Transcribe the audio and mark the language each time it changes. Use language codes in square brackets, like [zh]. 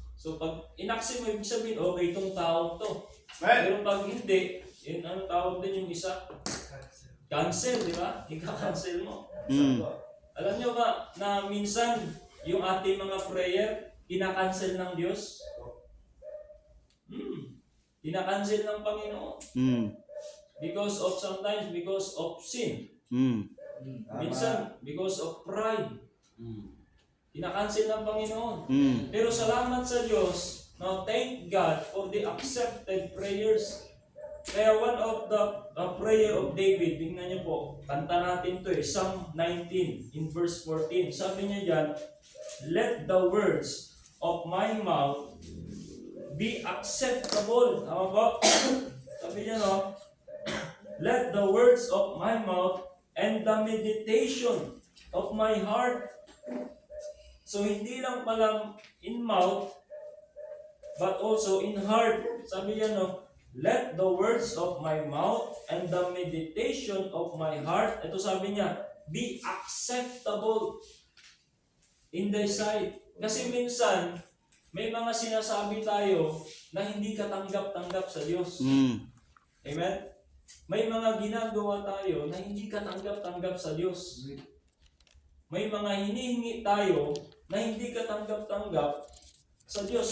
[tl] So pag in-accept mo, ibig sabihin, okay, itong tao to. Pero pag hindi, yun, ano tawag din yung isa? Cancel, di ba? Ika-cancel mo. Alam nyo ba na minsan yung ating mga prayer, ina-cancel ng Diyos? Ina-cancel ng Panginoon. [en] Because of sometimes, because of sin. [tl] Minsan, [en] because of pride. [tl] Ina-cancel ng Panginoon. Pero salamat sa Diyos, [en] now thank God for the accepted prayers. [tl] Kaya [en] one of the prayer of David, [tl] tingnan niyo po, kanta natin to Psalm 19 in verse 14. Sabi niya dyan, [en] let the words of my mouth be acceptable. [tl] Tama po? Sabi niya no, [en] let the words of my mouth and the meditation of my heart. So [tl] hindi lang palang [en] in mouth, but also in heart. [tl] Sabi niya no, [en] let the words of my mouth and the meditation of my heart, [tl] ito sabi niya, [en] be acceptable in thy sight. [tl] Kasi minsan, may mga sinasabi tayo na hindi katanggap-tanggap sa Diyos. Amen? May mga ginagawa tayo na hindi katanggap-tanggap sa Diyos. May mga hinihingi tayo na hindi katanggap-tanggap sa Diyos.